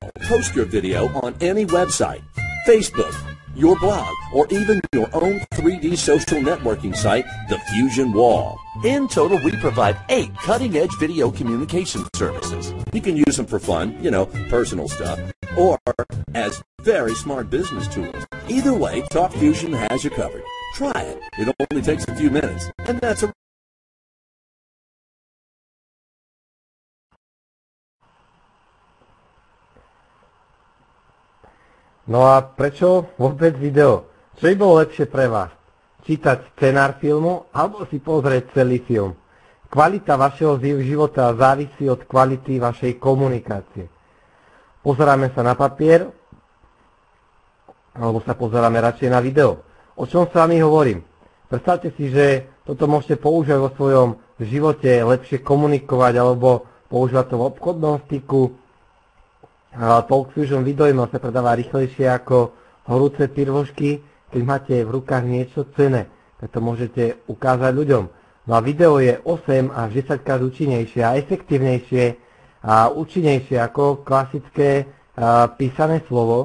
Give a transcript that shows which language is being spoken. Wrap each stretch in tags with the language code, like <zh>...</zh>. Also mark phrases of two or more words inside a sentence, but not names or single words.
<en>Post your video on any website, Facebook, your blog, or even your own 3D social networking site, The Fusion Wall. In total, we provide 8 cutting-edge video communication services. You can use them for fun, personal stuff, or as very smart business tools. Either way, Talk Fusion has you covered. Try it. It only takes a few minutes, and that's a</en> <sk>No a prečo vôbec video? Čo by bolo lepšie pre vás? Čítať scenár filmu alebo si pozrieť celý film? Kvalita vašeho života závisí od kvality vašej komunikácie. Pozeráme sa na papier alebo sa pozeráme radšej na video. O čom s vami hovorím? Predstavte si, že toto môžete používať vo svojom živote, lepšie komunikovať alebo používať to v obchodnom styku. Talk Fusion video-email sa predáva rýchlejšie ako horúce pirvošky, keď máte v rukách niečo cenné. Preto môžete ukázať ľuďom. No a video je 8 až 10 krát účinnejšie a efektívnejšie a účinnejšie ako klasické písané slovo.</sk>